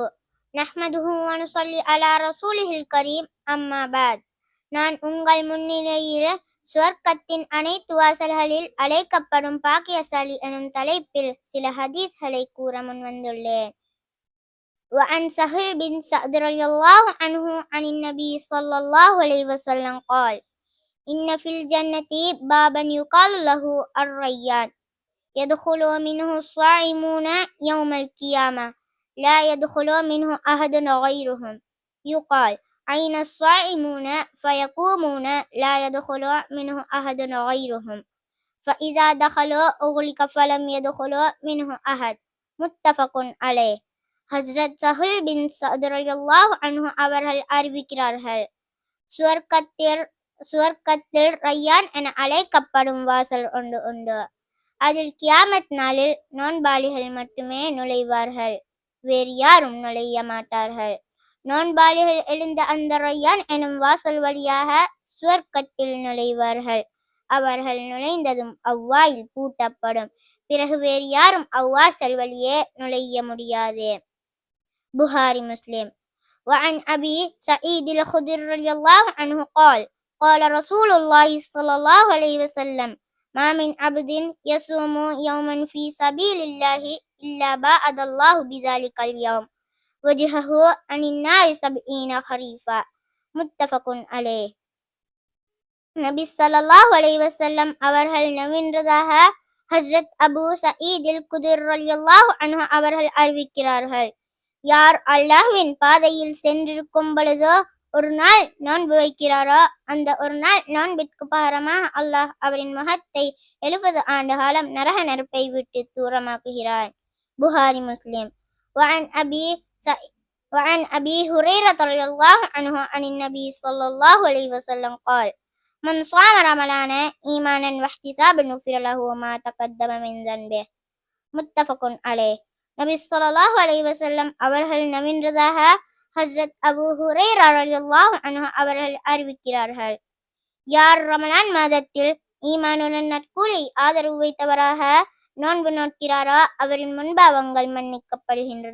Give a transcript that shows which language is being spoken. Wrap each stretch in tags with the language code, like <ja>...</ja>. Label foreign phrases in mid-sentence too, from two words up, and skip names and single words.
<ar>نحمده ونصلي على رسوله الكريم. أما بعد.</ar> <ta>நான் உங்கள் முன்னிலையில் சுவர்க்கத்தின் அனைத்து வாசல்களில் அழைக்கப்படும் பாக்கியசாலி எனும் தலைப்பில் சில ஹதீஸ்களை கூற முன்வந்துள்ளேன்.</ta> <ar>وعن سهل بن سعد رضي الله عنه عن النبي صلى الله عليه وسلم قال إن في الجنة بابا يقال له الريان يدخل منه الصائمون يوم القيامة لا يدخل منه أحد غيرهم يقال أين الصائمون فيقومون لا يدخل منه أحد غيرهم فإذا دخلوا أغلق فلم يدخل منه أحد متفق عليه.</ar> <ta>ஹஜ்ரத் சஹல் பின் சஅத்</ta> <ar>رضي الله عنه</ar> <ta>அவர்கள் அறிவிக்கிறார்கள், சுவர்க்கத்தில் ரய்யான் என அழைக்கப்படும் வாசல் ஒன்று உண்டு. அதில் கியாமத் நாளில் நோன்பாளிகள் மட்டுமே நுழைவார்கள், வேறு யாரும் நுழைய மாட்டார்கள். நோன்பாளிகள் எழுந்த அந்த ரய்யான் எனும் வாசல் வழியாக சுவர்க்கத்தில் நுழைவார்கள். அவர்கள் நுழைந்ததும் அவ்வாயில் பூட்டப்படும். பிறகு வேறு யாரும் அவ்வாசல் வழியே நுழைய முடியாது. புகாரி முஸ்லிம்.</ta> <ar>وعن أبي سعيد الخدري رضي الله عنه قال قال رسول الله صلى الله عليه وسلم ما من عبد يصوم يوما في سبيل الله إلا باعد الله بذلك اليوم وجهه عن النار 70 خريفا متفق عليه.</ar> <ta>நபி</ta> <ar>صلى الله عليه وسلم</ar> <ta>அவர்கள் நவின்றதாக ஹஜ்ரத் அபூ சயீதில் குதுர்</ta> <ar>رضي الله عنه</ar> <ta>அவர்கள் அறிவிக்கிறார்கள், யார் அல்லாஹ்வின் பாதையில் சென்றிருக்கும் பொழுதோ ஒரு நாள் நோன்பு வைக்கிறாரோ அந்த ஒரு நாள் நோன்பிற்கு பகரமாக அல்லாஹ் அவரின் முகத்தை 70 ஆண்டு காலம் நரக நெருப்பை விட்டு தூரமாக்குகிறான். புகாரி முஸ்லிம்.</ta> <ar>وعن أبي هريرة رضي الله عنه عن النبي صلى الله عليه وسلم قال من صام رمضان إيمانا واحتسابا غفر له ما تقدم من ذنبه متفق عليه.</ar> <ta>நபி</ta> <ar>صلى الله عليه وسلم</ar> <ta>அவர்கள் நவின்றதாக ஹஜ்ரத் அபூ ஹுரைரா</ta> <ar>رضي الله عنه</ar> <ta>அவர்கள் அறிவிக்கிறார்கள், யார் ரமலான் மாதத்தில் ஈமானுடன் நற்கூலி ஆதரவு வைத்தவராக நோன்பு நோக்கிறாரோ அவரின் முன்பாவங்கள் மன்னிக்கப்படுகின்றன.</ta>